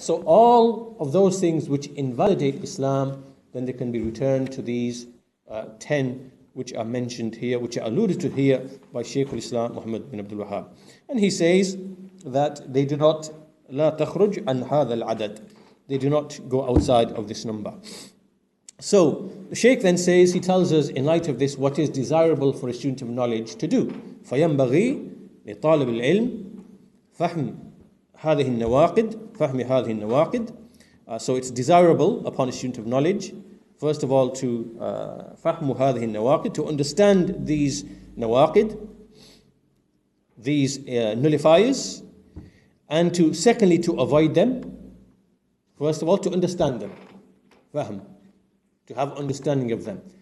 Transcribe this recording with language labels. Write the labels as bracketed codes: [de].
[en] So all of those things which invalidate Islam, then they can be returned to these 10 which are mentioned here, which are alluded to here by Shaykh al-Islam Muhammad bin Abdul-Wahhab. And he says that they do not, [ar] لا تخرج عن هذا العدد. [en] They do not go outside of this number. So the Shaykh then says, he tells us in light of this what is desirable for a student of knowledge to do. [ar] فينبغي لطالب العلم فهم هذه النواقد. [en] So it's desirable upon a student of knowledge, first of all, to [ar] فهم هذه النواقد, [en] to understand these nawaqid, these nullifiers, and to secondly to avoid them. First of all, to understand them, fahm, to have understanding of them.